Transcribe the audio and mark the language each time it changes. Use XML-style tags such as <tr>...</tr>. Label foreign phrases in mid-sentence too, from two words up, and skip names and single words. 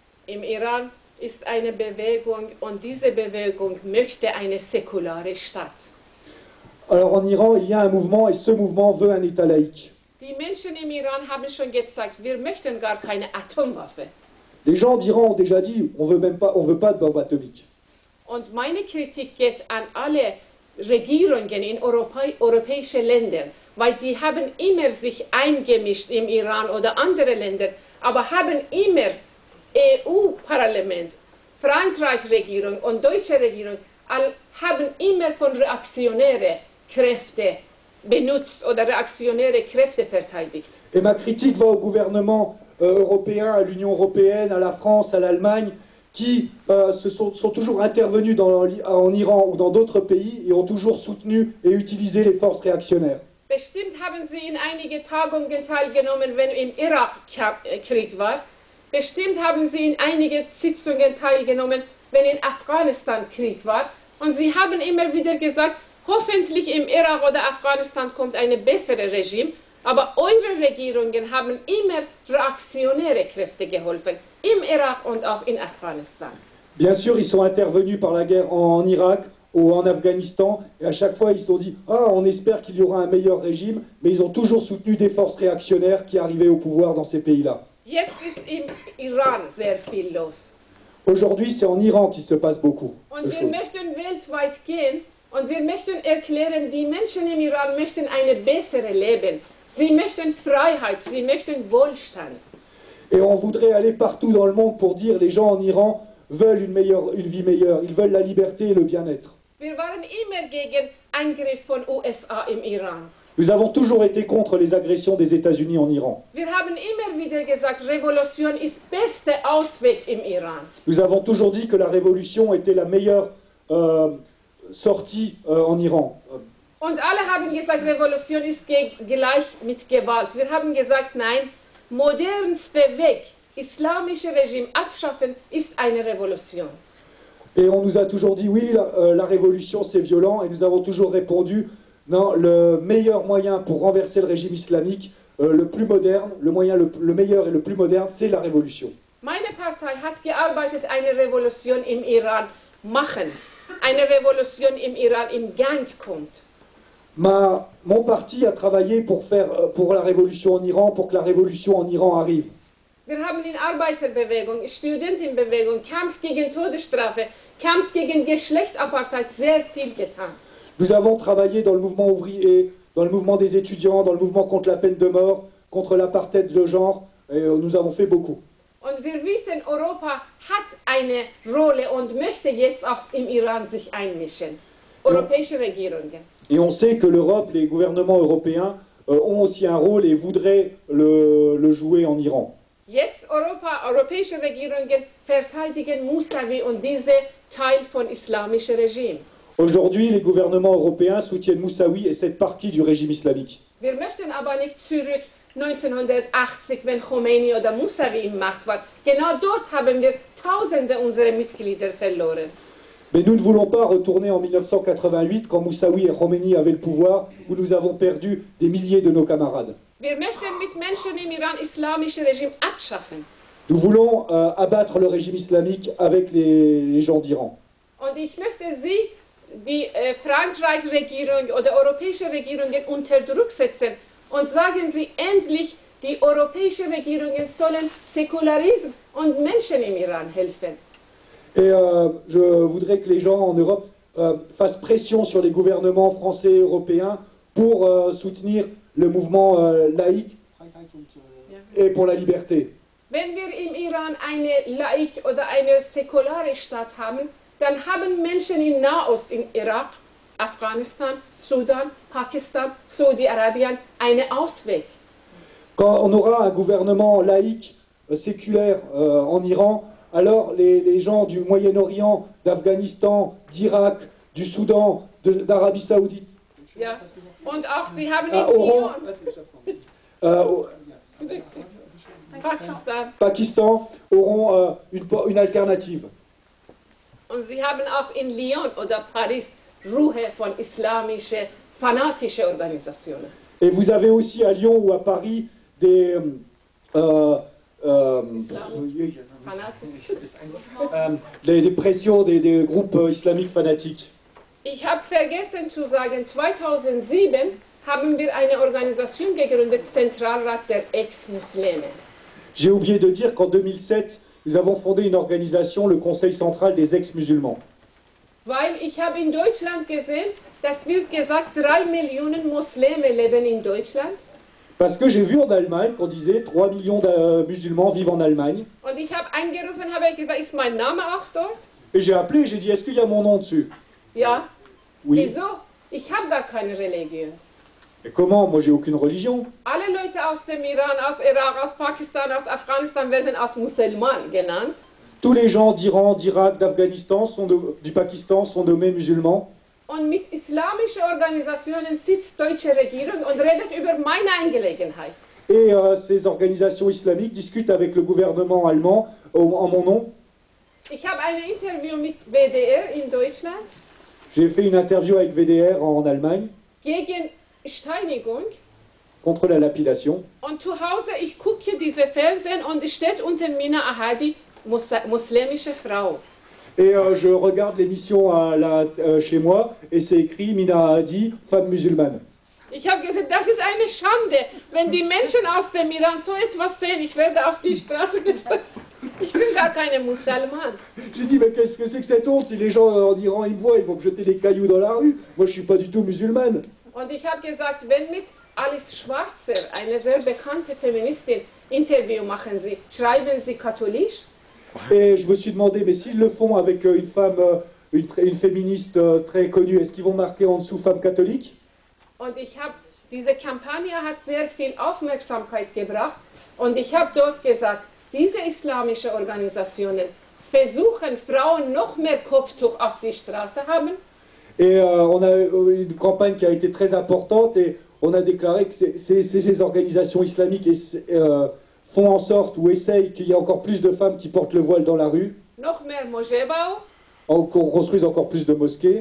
<de>im Iran ist eine Bewegung und diese Bewegung möchte eine säkulare Stadt.</de> <fr>Alors en Iran, il y a un mouvement et ce mouvement veut un État laïque.</fr> <de>Die Menschen im Iran haben schon gesagt, wir möchten gar keine Atomwaffe.</de> <fr>Les gens d'Iran ont déjà dit, on veut pas de bombe atomique.</fr> <de>Und meine Kritik geht an alle Regierungen in europäischen Ländern, weil die haben immer sich eingemischt im Iran oder andere Länder, aber haben immer EU-Parlament, Frankreich-Regierung und deutsche Regierung haben immer von reaktionären Kräften benutzt oder reaktionäre Kräfte verteidigt.</de> <fr>Et ma critique va au gouvernement européen, à l'Union européenne, à la France, à l'Allemagne, qui sont toujours intervenus en Iran ou dans d'autres pays et ont toujours soutenu et utilisé les forces réactionnaires.</fr> <de>Bestimmt haben sie in einige Tagungen teilgenommen, wenn im Irak Krieg war. Bestimmt haben sie in einige Sitzungen teilgenommen, wenn in Afghanistan Krieg war. Und sie haben immer wieder gesagt, hoffentlich im Irak oder Afghanistan kommt ein besseres Regime. Aber eure Regierungen haben immer reaktionäre Kräfte geholfen, im Irak und auch in Afghanistan.</de> <fr>Bien sûr, ils sont intervenus par la guerre en Irak ou en Afghanistan, et à chaque fois ils se sont dit « Ah, on espère qu'il y aura un meilleur régime », mais ils ont toujours soutenu des forces réactionnaires qui arrivaient au pouvoir dans ces pays-là.</fr> <de>Jetzt ist im Iran sehr viel los.</de> <fr>Aujourd'hui, c'est en Iran qu'il se passe beaucoup</fr> <de>Und</de> <fr>de</fr> <de>wir</de> <fr>choses.</fr> <de>möchten weltweit gehen und wir möchten erklären, die Menschen im Iran möchten ein besseres Leben. Sie möchten Freiheit, sie möchten Wohlstand.</de> <fr>Et on voudrait aller partout dans le monde pour dire les gens en Iran veulent une vie meilleure, ils veulent la liberté et le bien-être.</fr> <de>Wir waren immer gegen Angriff von USA im Iran.</de> <fr>Nous avons toujours été contre les agressions des États-Unis en Iran.</fr> <de>Wir haben immer wieder gesagt, Revolution ist beste Ausweg im Iran.</de> <fr>Nous avons toujours dit que la révolution était la meilleure sortie en Iran.</fr> <de>Und alle haben gesagt, Revolution ist gleich mit Gewalt. Wir haben gesagt, nein, modernste Weg, islamische Regime abschaffen, ist eine Revolution.</de> <fr>Et on nous a toujours dit, oui, la révolution c'est violent, et nous avons toujours répondu, non, le meilleur moyen pour renverser le régime islamique, le plus moderne, le meilleur et le plus moderne, c'est la révolution.</fr> <de>Meine Partei hat gearbeitet, eine Revolution im Iran machen. Eine Revolution im Iran im Gang kommt.</de> <fr>Mon parti a travaillé pour la révolution en Iran, pour que la révolution en Iran arrive.</fr> <de>Wir haben in Arbeiterbewegung, Studentenbewegung, Kampf gegen Todesstrafe, Kampf gegen Geschlechtsapartheid sehr viel getan.</de> <fr>Nous avons travaillé dans le mouvement ouvrier, dans le mouvement des étudiants, dans le mouvement contre la peine de mort, contre l'apartheid de genre, et nous avons fait beaucoup.</fr> <de>Und wir wissen, Europa hat eine Rolle und möchte jetzt auch im Iran sich einmischen. Europäische Regierungen.</de> <fr>Et on sait que l'Europe, les gouvernements européens ont aussi un rôle et voudraient le jouer en Iran.</fr> <de>Jetzt europäische Regierungen verteidigen Mousavi und diese Teil von islamischem Regime.</de> <fr>Aujourd'hui, les gouvernements européens soutiennent Moussaoui et cette partie du régime islamique.</fr> <de>Wir möchten aber nicht zurück 1980, wenn Khomeini oder Mousavi im Macht war. Genau dort haben wir Tausende unserer Mitglieder verloren.</de> <fr>Mais nous ne voulons pas retourner en 1988, quand Moussaoui et Khomeini avaient le pouvoir, où nous avons perdu des milliers de nos camarades.</fr> <de>Wir möchten mit Menschen im Iran islamische Regime abschaffen.</de> <fr>Nous voulons abattre le régime islamique avec les gens d'Iran.</fr> <de>Und ich möchte Sie, die Frankreich-Regierung oder europäische Regierungen unter Druck setzen und sagen Sie endlich, die europäischen Regierungen sollen Säkularismus und Menschen im Iran helfen.</de> <fr>Et je voudrais que les gens en Europe fassent pression sur les gouvernements français et européens pour soutenir le mouvement laïque et pour la liberté.</fr> <de>Wenn wir im Iran eine laïque oder eine säkulare Stadt haben, dann haben Menschen in Nahost, in Irak, Afghanistan, Sudan, Pakistan, Saudi-Arabien einen Ausweg.</de> <fr>Quand on aura un gouvernement laïque, séculaire en Iran, alors les gens du Moyen-Orient, d'Afghanistan, d'Irak, du Soudan, d'Arabie Saoudite,</fr> <de>Ja. Und auch sie haben in Lyon,</de> <fr>Pakistan auront une alternative.</fr> <de>und sie haben auch in Lyon oder Paris Ruhe von islamischen, fanatischen Organisationen.</de> <fr>Et vous avez aussi à Lyon ou à Paris des des pressions des groupes islamiques fanatiques.</fr> <de>Ich habe vergessen zu sagen, 2007 haben wir eine Organisation gegründet, Zentralrat der Ex-Muslime.</de> <fr>J'ai oublié de dire qu'en 2007, nous avons fondé une organisation, le Conseil central des ex-musulmans.</fr> <de>Weil ich habe in Deutschland gesehen, das wird gesagt, 3 Millionen Muslime leben in Deutschland.</de> <fr>Parce que j'ai vu en Allemagne qu'on disait 3 millions de musulmans vivent en Allemagne.</fr> <de>Und ich habe angerufen, habe gesagt, ist mein Name auch dort?</de> <fr>Et j'ai appelé et j'ai dit, est-ce qu'il y a mon nom dessus?</fr> <de>Ja.</de> <fr>Oui.</fr> <de>Wieso? Ich habe gar keine Religion.</de> <fr>Et comment? Moi, j'ai aucune religion.</fr> <de>Alle Leute aus dem Iran, aus Irak, aus Pakistan, aus Afghanistan werden als Musulman genannt.</de> <fr>Tous les gens d'Iran, d'Irak, d'Afghanistan, du Pakistan sont nommés musulmans.</fr> <de>Und mit islamischen Organisationen sitzt deutsche Regierung und redet über meine Angelegenheit.</de> <fr>Et ces organisations islamiques discutent avec le gouvernement allemand en mon nom.</fr> <de>Ich habe ein Interview mit WDR in Deutschland</de> <fr>J'ai fait une interview avec VDR en Allemagne</fr> <de>gegen Steinigung.</de> <fr>contre la lapidation.</fr> <de>Und zu Hause, ich gucke diese Fernsehen und es steht unter Mina Ahadi, muslimische Frau.</de> <fr>Et je regarde l'émission chez moi et c'est écrit Mina Hadi, femme musulmane.</fr> <de>Ich habe gesagt, das ist eine Schande, wenn die Menschen aus dem Iran so etwas sehen. Ich werde auf die Straße gestellt. Ich bin gar keine Musulman.</de> <fr>J'ai dit, mais qu'est-ce que c'est que cette honte? Si les gens en Iran ils me voient, ils vont me jeter des cailloux dans la rue. Moi, je suis pas du tout musulmane.</fr> <de>Und ich habe gesagt, wenn mit Alice Schwarzer, eine sehr bekannte Feministin, Interview machen Sie, schreiben Sie katholisch?</de> <fr>Et je me suis demandé, mais s'ils le font avec une femme, une féministe très connue, est-ce qu'ils vont marquer en dessous femme catholique?</fr> <de>Und diese Kampagne hat sehr viel Aufmerksamkeit gebracht. Und ich habe dort gesagt, diese islamischen Organisationen versuchen, Frauen noch mehr Kopftuch auf die Straße haben.</de> <fr>Et on a une campagne qui a été très importante et on a déclaré que ces organisations islamiques font en sorte ou essayent qu'il y ait encore plus de femmes qui portent le voile dans la rue,</fr> <de>Noch mehr Moscheebau</de> <fr>qu'on construise encore plus de mosquées,</fr>